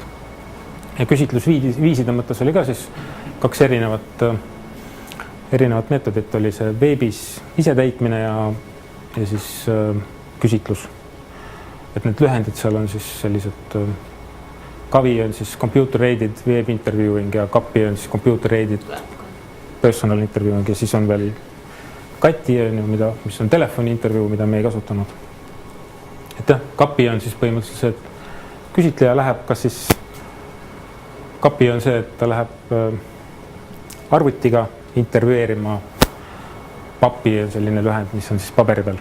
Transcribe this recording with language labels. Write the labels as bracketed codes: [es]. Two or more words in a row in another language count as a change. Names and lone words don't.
[et] Ja küsitlusviiside mõttes oli ka siis 2 erinevat meetodit, oli see veebis isetäitmine ja siis küsitlus. Et need lühendid seal on siis sellised Kavi on siis [en] computer-aided web interviewing [et] ja Kapi on siis [en] computer-aided personal interviewing [et] ja siis on veel Kati, mis on telefoni intervjuu, mida me ei kasutanud. Et Kapi on siis põhimõtteliselt see, et küsitleja läheb, kas siis Kapi on see, et ta läheb arvutiga intervjueerima Papi on selline lühend, mis on siis paberi peal.